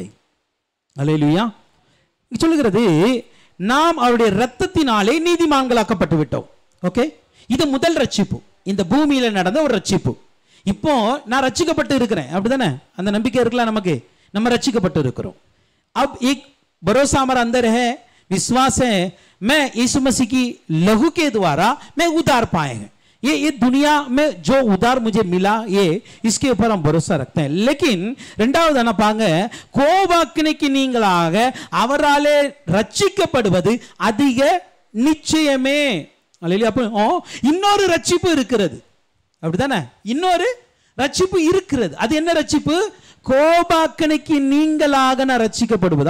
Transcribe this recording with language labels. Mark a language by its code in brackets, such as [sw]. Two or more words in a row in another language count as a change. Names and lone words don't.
[ta] அல்லேலூயா. சொல்லுகிறது நாம் அவருடைய இரத்தத்தினாலே நீதிமான்களாக்கப்பட்டு விட்டோம். ஓகே, இது முதல் ரட்சிப்பு, இந்த பூமியில நடந்த ஒரு ரட்சிப்பு. இப்போ நான் ரட்சிக்கப்பட்டு இருக்கிறேன், அப்படிதானே? அந்த நம்பிக்கை இருக்கலாம் நமக்கு, நம்ம ரட்சிக்கப்பட்டு இருக்கிறோம். [hi] अब एक भरोसा हमारे अंदर है, विश्वास है, मैं यीशु मसीह की लहू के द्वारा मैं उद्धार पाए हैं. ये दुनिया में जो उद्धार मुझे मिला, ये इसके ऊपर हम भरोसा रखते हैं. [ta] लेकिन ரெண்டாவது என்ன பாங்க, கோபாக்கினைக்கு நீங்களாக அவராலே ரட்சிக்கப்படுவது அதிக நிச்சயமே. அல்லேலூயா. அப்போ இன்னொரு ரட்சிப்பு இருக்கிறது, அப்படிதானே? இன்னொரு ரட்சிப்பு இருக்கிறது. அது என்ன ரட்சிப்பு? கோபாக்கனைக்கு நீங்களாக நான் ரட்சிக்கப்படுவது.